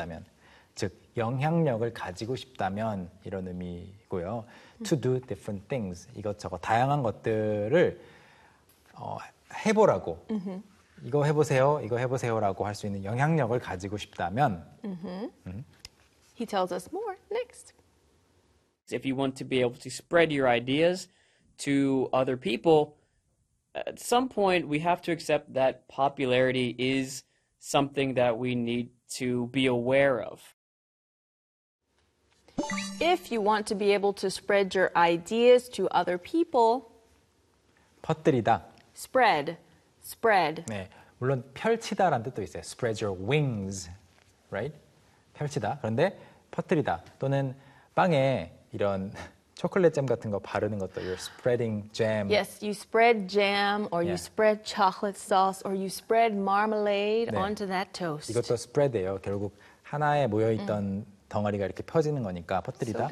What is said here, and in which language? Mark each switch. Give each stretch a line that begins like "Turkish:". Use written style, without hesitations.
Korean: 싶다면 즉 영향력을 가지고 싶다면 이런 의미고요.
English: Mm-hmm. To do different things
Korean: 이것저것 다양한 것들을 해보라고. Mm-hmm. 이거 해보세요, 이거 해보세요라고 할 수 있는 영향력을 가지고 싶다면
English: He tells us more next. If you want to be able to spread your ideas to other people, at some point we have to accept that popularity is something that we need to be aware of. If you want to be able to spread your ideas to other people,
Korean: 퍼뜨리다
English: Spread Spread.
Korean: 네, 물론 펼치다라는 뜻도 있어요.
English: Spread your wings, right?
Korean: 펼치다. 그런데 퍼뜨리다 또는 빵에 이런 초콜릿 잼 같은 거 바르는 것도
English: you're spreading jam. Yes, you spread jam or yeah. you spread chocolate sauce or you spread marmalade
Korean: 네.
English: onto that toast.
Korean: 이것도 spread예요. 결국 하나에 모여있던 덩어리가 이렇게 퍼지는 거니까 퍼뜨리다.